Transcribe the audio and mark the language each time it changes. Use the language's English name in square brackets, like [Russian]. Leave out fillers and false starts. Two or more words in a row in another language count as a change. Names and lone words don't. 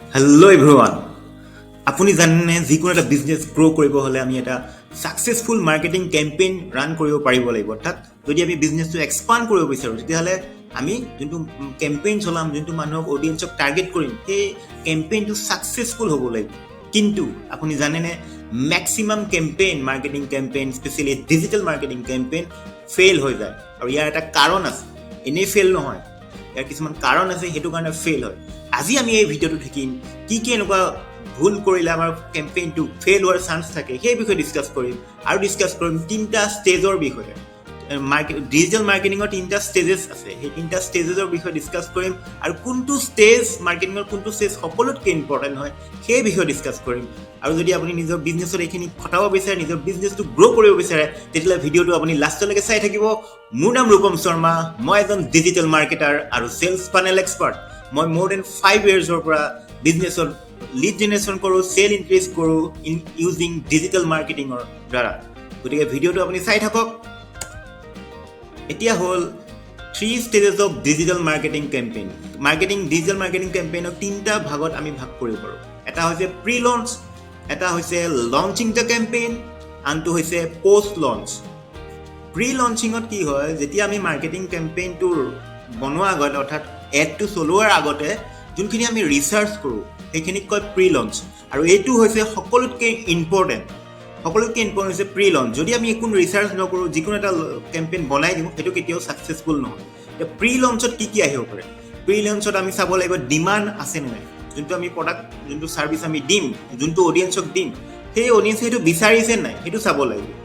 [English] Hello everyone. [Assamese] আপুনি জানে যিকোনো এটা [English] business grow [Assamese] কৰিব হলে আমি এটা [English] successful marketing campaign run [Assamese] কৰিব পাৰিব লাগিব অৰ্থাৎ যদি আমি বিজনেসটো এক্সপান্ড কৰিব বিচাৰো তেতিয়াহলে আমি যোনটো ক্যাম্পেইন চলাম যোনটো মানুহক অডিয়েন্সক টার্গেট কৰিম সেই ক্যাম্পেইনটো সাকসেসফুল হ'ব লাগিব কিন্তু আপুনি জানেনে ম্যাক্সিমাম [English] campaign marketing campaign specially digital marketing campaign fail [Assamese] হৈ যায় আৰু ইয়াৰ এটা কাৰণ আছে এনেই ফেল নহয় ইয়াৰ কিছুমান কাৰণ আছে হেতু কাৰণে ফেল হয় আজি আমি এই ভিডিওটো দেখিম কি এনেকুৱা ভুল কৰিলে আমাৰ ক্যাম্পেইনটো ফেল হোৱাৰ চান্স থাকে সেই বিষয়ে ডিসকাস কৰিম আৰু ডিসকাস কৰিম তিনটা ষ্টেজৰ বিষয়ে ডিজিটাল মার্কেটিংৰ তিনটা ষ্টেজেছ আছে সেই তিনটা ষ্টেজৰ বিষয়ে ডিসকাস কৰিম আৰু কোনটো ষ্টেজ মার্কেটিংৰ কোনটো ষ্টেজ সকলোতকৈ ইম্পৰ্টেন্ট হয় সেই বিষয়ে ডিসকাস কৰিম আৰু যদি আপুনি নিজৰ বিজনেছত এইখিনি খটাব বিচাৰে নিজৰ বিজনেছটো গ্ৰো কৰিব বিচাৰে তেতিয়ালে ভিডিওটো আপুনি লাষ্টলৈকে চাই থাকিব মোৰ নাম ৰূপম শৰ্মা মই এজন [English] digital marketer [Assamese] আৰু [English] sales funnel expert [Assamese] মই [English] more than 5 years or business or lead generation [Assamese] koro [English] sale increase [Assamese] koro [English] in using digital marketing [Assamese] ৰ দ্বাৰা গোটেই ভিডিঅ'টো আপুনি চাই থাকক এতিয়া হ'লে [English] 3 stages of digital marketing digital marketing campaign ok [Assamese] তিনটা ভাগত আমি ভাগ কৰি পাৰোঁ এটা হৈছে [English] pre launch [Assamese] এটা হৈছে [English] launching the campaign [Assamese] আনটো হৈছে [English] post launch pre launching [Assamese] ত কি হয় যেতিয়া আমি [English] marketing campaign [Assamese] tour বনোৱা আগতে অৰ্থাৎ এডটো চলোৱাৰ আগতে যোনখিনি আমি ৰিসাৰ্চ কৰো সেইখিনিক কয় [English] pre launch [Assamese] আৰু এইটো হৈছে সকলোতকৈ ইম্পৰ্টেন্ট হৈছে [English] pre launch [Assamese] যদি আমি একো ৰিসাৰ্চ নকৰো যিকোনো এটা ক্যাম্পেইন বনাই দিও সেইটো কেতিয়াও সাকসেসফুল নহয় তে প্ৰি লঞ্চত কি আহিব পাৰে প্ৰি লঞ্চত আমি চাব লাগিব ডিমান্ড আছে নে নাই যোনটো আমি প্ৰডাক্ট যোনটো সাৰ্ভিস আমি দিম যোনটো অডিয়েন্সক দিম সেই অডিয়েন্স সেইটো বিচাৰিছে নাই সেইটো চাব লাগিব